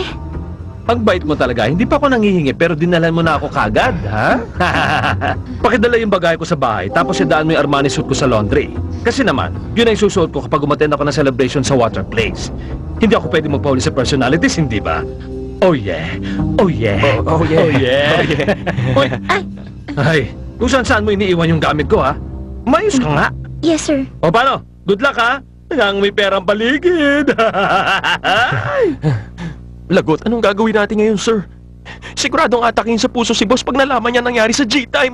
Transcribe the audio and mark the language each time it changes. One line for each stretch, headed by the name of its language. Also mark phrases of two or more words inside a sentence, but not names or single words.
Filipino: Ang bait mo talaga, hindi pa ako nangihingi pero dinalan mo na ako kagad, ha? Pakidala yung bagay ko sa bahay tapos idaan mo yung Armani suit ko sa laundry. Kasi naman, yun ang susuot ko kapag umattend ako ng celebration sa
English: water place.
Filipino: Hindi ako pwede magpahuli sa personalities, hindi ba?
English: Oh yeah! Oh yeah! Oh yeah! Oh yeah! Oh, yeah.
Filipino: Uy! Ay, kung saan mo iniiwan yung gamit ko, ha? Mayos ka nga!
English: Yes, sir.
Filipino: O paano?
English: Good luck,
Filipino: ha? Nang may perang paligid! Lagot, anong gagawin natin ngayon, sir? Siguradong atakin sa puso si boss pag nalaman niya nangyari sa GTI.